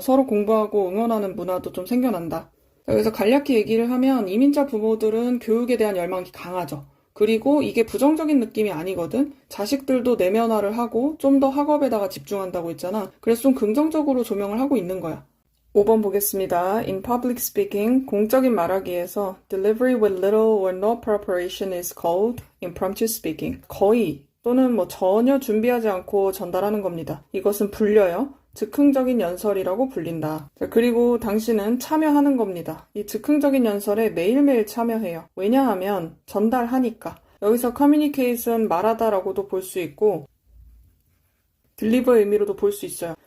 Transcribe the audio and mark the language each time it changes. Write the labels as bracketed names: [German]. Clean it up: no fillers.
[Korean] 서로 공부하고 응원하는 문화도 좀 생겨난다. 그래서 간략히 얘기를 하면 이민자 부모들은 교육에 대한 열망이 강하죠. 그리고 이게 부정적인 느낌이 아니거든. 자식들도 내면화를 하고 좀 더 학업에다가 집중한다고 했잖아. 그래서 좀 긍정적으로 조명을 하고 있는 거야. 5번 보겠습니다. [English] In public speaking, [Korean] 공적인 말하기에서 [English] delivery with little or no preparation is called impromptu speaking. [Korean] 거의 또는 뭐 전혀 준비하지 않고 전달하는 겁니다. 이것은 불려요. 즉흥적인 연설이라고 불린다. 자, 그리고 당신은 참여하는 겁니다. 이 즉흥적인 연설에 매일매일 참여해요. 왜냐하면 전달하니까. 여기서 communicate은 말하다라고도 볼 수 있고 deliver 의미로도 볼 수 있어요.